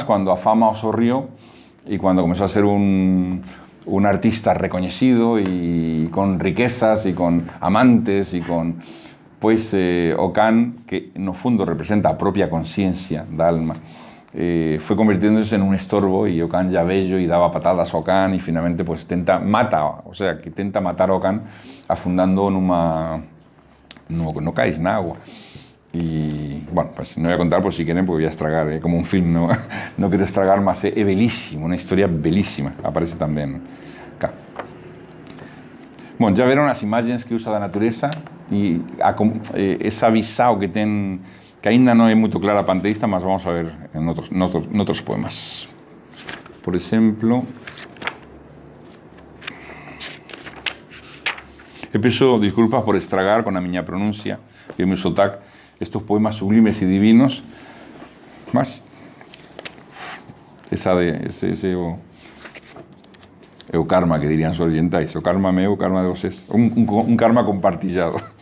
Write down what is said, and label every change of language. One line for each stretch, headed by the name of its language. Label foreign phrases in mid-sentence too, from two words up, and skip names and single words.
Galician: cando a fama o sorrió e cando comezou a ser un artista recoñecido e con riquezas e con amantes e con o can, que no fundo representa a propia conciencia da alma, foi convirtiéndose en un estorbo e o can ya vello e daba patadas ao can e finalmente tenta matar ao can afundando no cais, na agua.
Spanish: Y bueno, pues no voy a contar por si quieren porque voy a estragar, como un film, no quiero estragar, mas é belísimo, una historia belísima, aparece tamén acá.
Galician: Bueno, ya veron as imagens que usa da natureza e esa visao que ten, que ainda non é moito clara a panteísta, mas vamos a ver en outros poemas. Por exemplo, eu peço disculpas por estragar con a miña pronuncia e o meu sotaque estos poemas sublimes e divinos, mas ese o karma que dirían os orientais, o karma meu, o karma de vocês, un karma compartillado.